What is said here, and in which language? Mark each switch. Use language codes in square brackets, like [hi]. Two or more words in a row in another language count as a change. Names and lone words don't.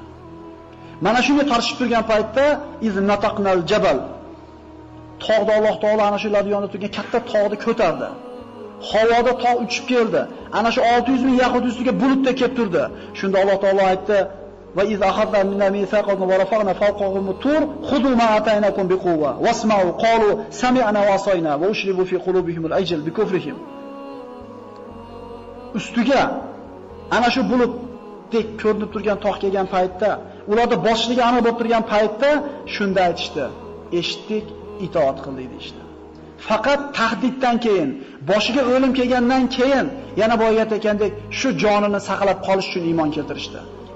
[uz] Mana shunga tartib turgan paytda [ar] إذ نتقنا الجبل. [uz] Tog'da Alloh taolo ana shu ladiyonda turgan katta tog'ni ko'tardi. Havoda tog' uchib keldi. Ana shu 600 ming yahud ustiga bulutda kelib turdi. Shunda Alloh taolo aytdi: [ar] "وإذ أخذنا منا ميثاقا ورفعنا فوقهم الطور خذوا ما آتيناكم بقوة واسمعوا قالوا سمعنا وعصينا وأشربوا في قلوبهم العجل بكفرهم." [uz] Ustiga ana shu bulutdek ko'rinib turgan tog' kelgan paytda, ularda boshligi aniq bo'lib turgan paytda shunda aytishdi: "Eshitdik, itoat qildik" deydi. Faqat tahdiddan keyin, boshiga o'lim kelgandan keyin yana boya aytgandek shu jonini saqlab qolish uchun iymon keltirishdi.